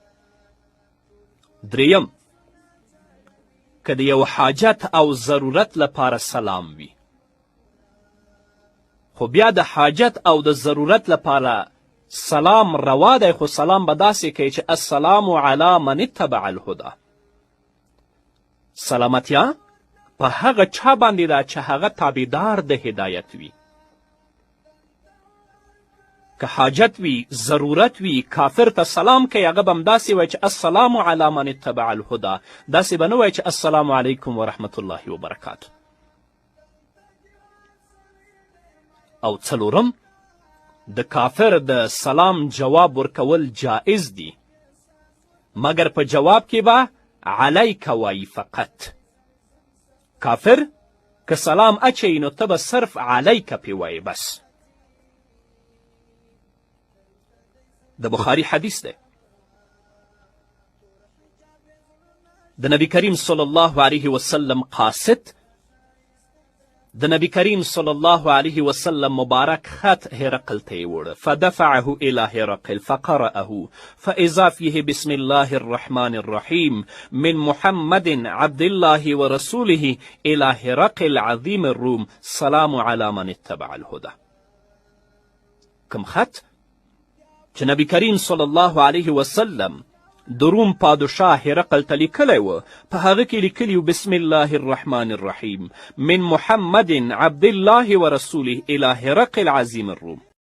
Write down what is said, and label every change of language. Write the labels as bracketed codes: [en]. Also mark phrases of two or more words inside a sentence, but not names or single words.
[ps] دریم، که د یو حاجت او ضرورت لپاره سلام وي، خو بیا د حاجت او د ضرورت لپاره سلام روا دی، خو سلام به داسې کوي چې [ar] السلام علی من اتبع الهدى، [ps] سلامتیا په هغه چا باندې ده چې هغه تابعدار د هدایت وي. که حاجت وي، ضرورت وي، کافر ته سلام کوي، هغه به همداسې وایي چې [ar] السلام علی من اتبع الهدى، [ps] داسې به نه وایي چې [ar] السلام علیکم ورحمت الله وبرکاته. [ps] او څلورم، د کافر د سلام جواب ورکول جائز دي، مګر په جواب کې به علیک وایي فقط. کافر که سلام اچوي نو ته به صرف علیک پې وایي بس. د بخاري حدیث دی، د نبی کریم [ar] صلی الله علیه وسلم [ps] قاصد د نبی کریم [ar] صلی الله علیه وسلم [ps] مبارک خط هرقل ته یې وړه، [ar] فدفعه الی هرقل فقرأه فاذا فیه بسم الله الرحمن الرحیم من محمد عبد الله ورسوله الی هرقل عظیم الروم سلام علی من اتبع الهدى. [ps] کم خط چې نبی کریم [ar] صلی الله علیه وسلم [ps] د روم پادشاه هرقل ته لیکلی و، په هغه کې لیکلي و [ar] بسم الله الرحمن الرحیم من محمد عبد الله ورسوله الی هرقل عظیم الروم.